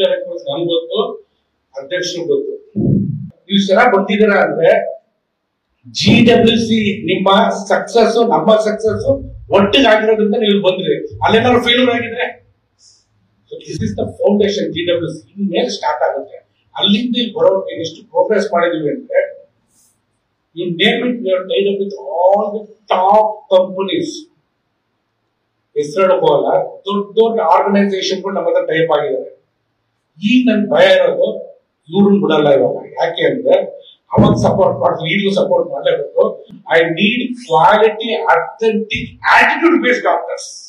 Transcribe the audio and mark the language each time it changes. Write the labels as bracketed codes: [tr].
[kn] Bitter experience ನಮ್ಗೆ ಗೊತ್ತು, ಅಧ್ಯಕ್ಷರು ಗೊತ್ತು. ನೀವು ಸಲ ಬಂದಿದ್ದೀರಾ ಅಂದ್ರೆ GWC ನಿಮ್ಮ ಸಕ್ಸಸ್ ನಮ್ಮ ಸಕ್ಸಸ್ ಒಟ್ಟಿಗೆ ಆಗಿರೋದ್ರಿಂದ ನೀವು ಬಂದ್ರಿ. ಅಲ್ಲೇನಾದ್ರು ಫೇಲ್ಯೂರ್ ಆಗಿದ್ರೆ [en] This is the foundation GWC. [kn] ಇನ್ಮೇಲೆ ಸ್ಟಾರ್ಟ್ ಆಗುತ್ತೆ. ಅಲ್ಲಿಂದ ಇಲ್ಲಿ ಬರೋಕೆ ಎಷ್ಟು ಪ್ರೋಗ್ರೆಸ್ ಮಾಡಿದೀವಿ ಅಂದ್ರೆ [en] you name it, we are tied up with all the top companies. [kn] ಹೆಸರು ಹೋಗಲ್ಲ, ದೊಡ್ಡ ದೊಡ್ಡ ಆರ್ಗನೈಸೇಷನ್ಗಳು ನಮ್ಮ ಹತ್ರ ಟೈಪ್ ಆಗಿದ್ದಾರೆ. ಈಗ ನನ್ ಭಯ ಇರೋದು ಇವ್ರನ್ನ ಬಿಡಲ್ಲ ಇವಾಗ. ಯಾಕೆ ಅಂದ್ರೆ ಅವಾಗ ಸಪೋರ್ಟ್ ಮಾಡ್ತೀವಿ, ಈಗಲೂ ಸಪೋರ್ಟ್ ಮಾಡಲೇಬೇಕು. [en] I need quality authentic attitude based doctors.